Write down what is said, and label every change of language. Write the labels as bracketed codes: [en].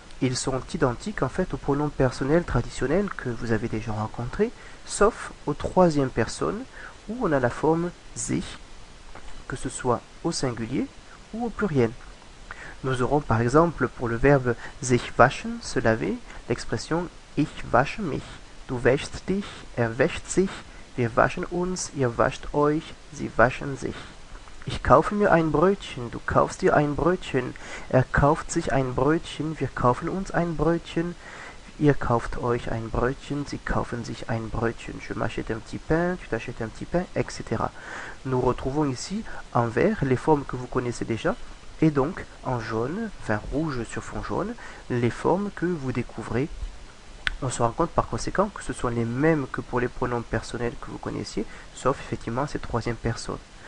[fr] Ils sont identiques en fait aux pronoms personnels traditionnels que vous avez déjà rencontrés, sauf aux troisième personne où on a la forme sich, que ce soit au singulier ou au pluriel. Nous aurons par exemple pour le verbe [de] sich waschen, [fr] se laver, l'expression [de] ich wasche mich. Du wäschst dich, er wäscht sich, wir waschen uns, ihr wascht euch, sie waschen sich. Ich kaufe mir ein Brötchen, du kaufst dir ein Brötchen, er kauft sich ein Brötchen, wir kaufen uns ein Brötchen, ihr kauft euch ein Brötchen, sie kaufen sich ein Brötchen. [fr] Je m'achète un petit pain, tu t'achètes un petit pain, etc. Nous retrouvons ici en vert les formes que vous connaissez déjà, et donc en jaune, enfin rouge sur fond jaune, les formes que vous découvrez. On se rend compte par conséquent que ce sont les mêmes que pour les pronoms personnels que vous connaissiez, sauf effectivement ces troisième personnes.